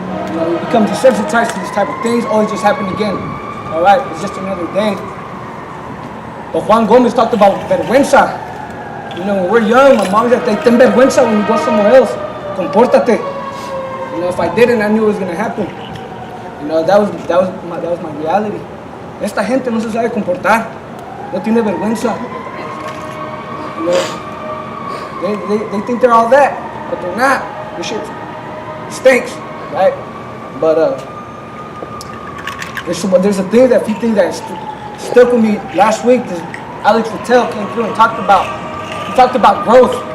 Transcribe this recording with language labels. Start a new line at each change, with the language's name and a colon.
English: You know, we become desensitized to these type of things. Oh, it just happened again. All right, it's just another day. But Juan Gomez talked about vergüenza. You know, when we're young, my mom's like,
Spanish: ten vergüenza
English: when you go somewhere else.
Spanish: Compórtate.
English: You know, if I didn't, I knew it was gonna happen. You know, that was my reality.
Spanish: Esta gente no se sabe comportar, no tiene vergüenza.
English: You know, they think they're all that, but they're not. This shit stinks, right? But there's a thing, that few things that stuck with me last week. Alex Patel came through and talked about growth.